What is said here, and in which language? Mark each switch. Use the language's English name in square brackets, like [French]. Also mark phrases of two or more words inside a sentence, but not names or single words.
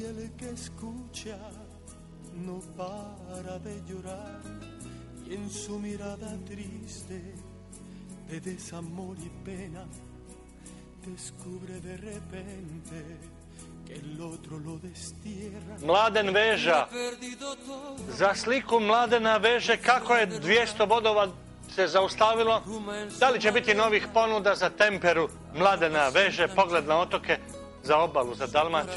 [Spanish] el que escucha no para de llorar, y en su mirada triste de desamor y pena descubre de repente que el otro lo destierra. [Croatian] Mladen Veža, za sliku Mladena Veže, kako je 200 bodova se zaustavilo? Da li će biti novih ponuda za temperu Mladena Veže, pogled na otoke, za obalu, za Dalmaciju?